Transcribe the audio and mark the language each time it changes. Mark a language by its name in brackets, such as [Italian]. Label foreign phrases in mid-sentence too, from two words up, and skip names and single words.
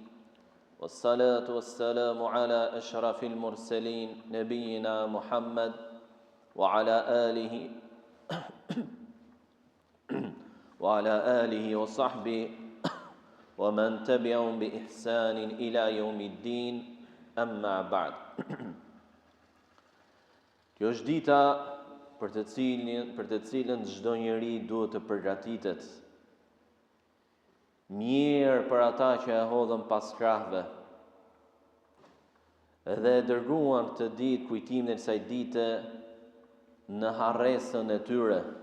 [Arabic] والصلاة والسلام على أشرف المرسلين، نبينا محمد وعلى آله وصحبه ومن تبعهم بإحسان إلى يوم الدين، أما بعد. [Albanian] Kjo është dita për të cilën çdo njeri duhet të përgatitet mirë për ata që e hodhën pas krahëve dhe e dërguan këtë ditë, kujtimin e kësaj dite në harresën e tyre